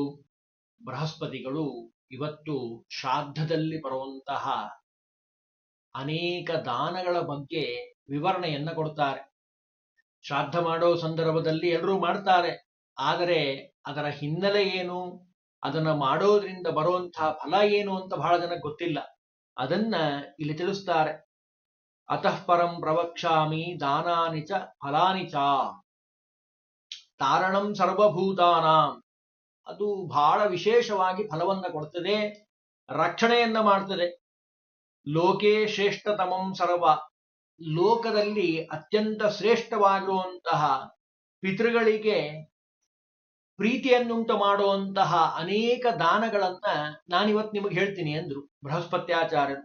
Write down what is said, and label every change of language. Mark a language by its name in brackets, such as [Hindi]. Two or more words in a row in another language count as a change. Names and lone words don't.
[Kannada] ಬೃಹಸ್ಪತಿಗಳು ಇವತ್ತು ಶ್ರಾದ್ದದಲ್ಲಿ ಬರುವಂತಹ ಅನೇಕ ದಾನಗಳ ಬಗ್ಗೆ ವಿವರಣೆಯನ್ನ ಕೊಡ್ತಾರೆ. ಶ್ರಾದ್ದ ಮಾಡೋ ಸಂದರ್ಭದಲ್ಲಿ ಎಲ್ಲರೂ ಮಾಡ್ತಾರೆ, ಆದರೆ ಅದರ ಹಿನ್ನೆಲೆ ಏನು, ಅದನ್ನ ಮಾಡೋದ್ರಿಂದ ಬರುವಂತಹ ಫಲ ಏನು ಅಂತ ಬಹಳ ಜನಕ್ಕೆ ಗೊತ್ತಿಲ್ಲ. ಅದನ್ನ ಇಲ್ಲಿ ತಿಳಿಸ್ತಾರೆ. [Sanskrit] ಅತಃ ಪರಂ ಪ್ರವಕ್ಷ್ಯಾಮಿ ದಾನಾನಿ ಚ ಫಲಾನಿ ಚ ತಾರಣಂ ಸರ್ವಭೂತಾನಾಂ. [Kannada] ಅದು ಬಹಳ ವಿಶೇಷವಾಗಿ ಫಲವನ್ನ ಕೊಡ್ತದೆ, ರಕ್ಷಣೆಯನ್ನ ಮಾಡ್ತದೆ. [Sanskrit] ಲೋಕೆ ಶ್ರೇಷ್ಠತಮಂ ಸರ್ವ, [Kannada] ಲೋಕದಲ್ಲಿ ಅತ್ಯಂತ ಶ್ರೇಷ್ಠವಾಗಿರುವಂತಹ ಪಿತೃಗಳಿಗೆ ಪ್ರೀತಿಯನ್ನುಂಟು ಮಾಡುವಂತಹ ಅನೇಕ ದಾನಗಳನ್ನ ನಾನಿವತ್ತು ನಿಮಗೆ ಹೇಳ್ತೀನಿ ಅಂದ್ರು ಬೃಹಸ್ಪತ್ಯಾಚಾರ್ಯರು.